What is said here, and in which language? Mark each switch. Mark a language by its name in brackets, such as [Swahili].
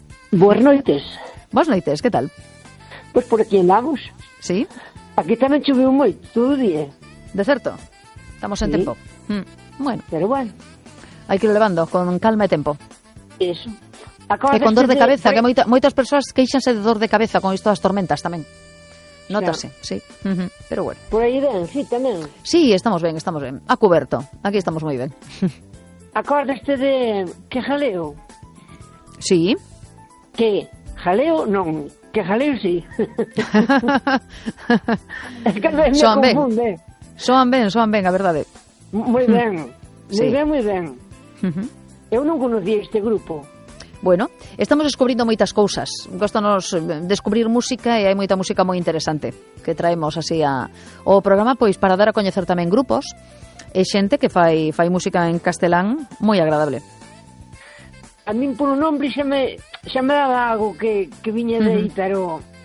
[Spanish] Buenas noches. Buenas noches, ¿qué tal? Pues por aquí andamos. ¿Sí? [Galician] Aquí también chove un moito. De certo. Estamos en sí. Tempo. Bueno. [Spanish] Pero bueno. Hay que ir levando con calma y tempo. Eso. [Galician] Acabas con dor de cabeza. Que moitas persoas queixanse de dor de cabeza con isto das tormentas tamén. Nótase, claro. Sí. Uh-huh. [Spanish] Pero bueno. [Galician] Por aí ben, sí, tamén. Sí, estamos ben. A cuberto. Aquí estamos moi ben. Acordaste de que jaleo? Sí. Que jaleo non... Que jaleo, sí. [Spanish] Es que me confunde. [Galician] Soan ben, a verdade. [Spanish] Muy bien. Sí. Muy bien. Uh-huh. [Galician] Eu non conocía este grupo. Bueno, estamos descubrindo moitas cousas. Gostanos descubrir música e hai moita música moi interesante que traemos así ao programa, pois para dar a coñecer tamén grupos e xente que fai música en castelán moi agradable. A min por un nombre xa me daba algo que viña de aí, pero...